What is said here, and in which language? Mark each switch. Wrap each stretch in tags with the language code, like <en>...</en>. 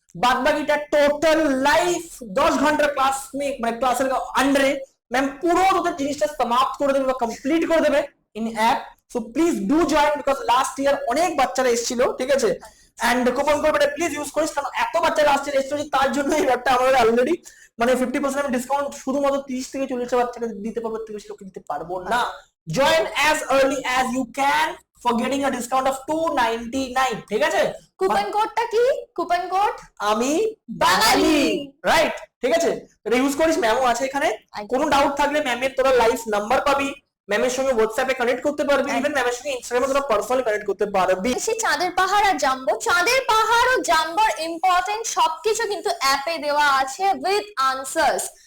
<bn>বাদ বাকিটা total life 10 ঘন্টার ক্লাস মানে ক্লাসের আন্ডারে ম্যাম পুরো তোদের জিনিসটা সমাপ্ত করে দেবে বা কমপ্লিট করে দেবে in app.</bn> <en>so please do join, because last year</en> <bn>অনেক বাচ্চারা এসেছিল, ঠিক আছে? এন্ড কুপন কোডটা প্লিজ ইউজ করিস, কারণ এত বাচ্চা লাস্ট ইয়ার এসেছিল, তার জন্য এই অ্যাপটা আমাদের অলরেডি মানে 50% আমি ডিসকাউন্ট শুধুমাত্র 30 থেকে 40 বাচ্চাকে দিতে পারবো, থেকে বেশি লোককে দিতে পারবো না।</bn> <en>join as early as you can for getting a discount of 299</en> <bn>ঠিক আছে কুপন কোডটা কি? কুপন কোড আমি বাঙালি। রাইট ঠিক আছে এটা ইউজ করিস ম্যামও আছে এখানে কোনো ডাউট থাকলে ম্যামের তোরা লাইভ নাম্বার পাবি ম্যামের সঙ্গে হোয়াটসঅ্যাপে কানেক্ট করতে পারবি ইভেন ম্যামের সঙ্গে ইনস্টাগ্রামে তোরা পার্সোনালি কানেক্ট করতে পারবি সেই চাঁদের পাহাড় আর জাম্বো, চাঁদের পাহাড় ও জাম্বোর ইম্পর্টেন্ট সবকিছু কিন্তু অ্যাপে দেওয়া আছে উইথ আনসার্স।</bn>